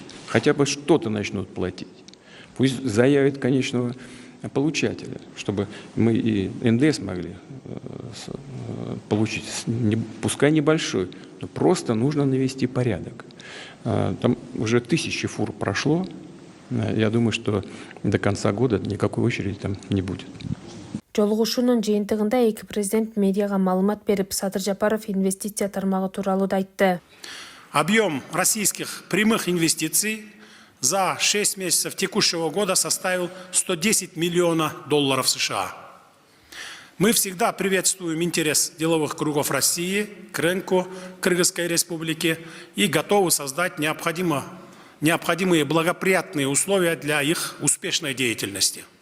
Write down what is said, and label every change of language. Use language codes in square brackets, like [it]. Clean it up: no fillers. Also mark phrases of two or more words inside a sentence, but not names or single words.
[ru] Хотя бы что-то начнут платить. Пусть заявят конечного получателя, чтобы мы и НДС могли получить, пускай небольшой, но просто нужно навести порядок. Там уже 1000 фур прошло. Я думаю, что до конца года никакой очереди там не будет. [ky] Жолугушуунун жыйынтыгында эки президент медиага маалымат берип, Садыр Жапаров инвестиция тармагы тууралуу да айтты. [ru] Объем российских прямых инвестиций за 6 месяцев текущего года составил $110 миллионов США. Мы всегда приветствуем интерес деловых кругов России к рынку Кыргызской Республики и готовы создать необходимые благоприятные условия для их успешной деятельности.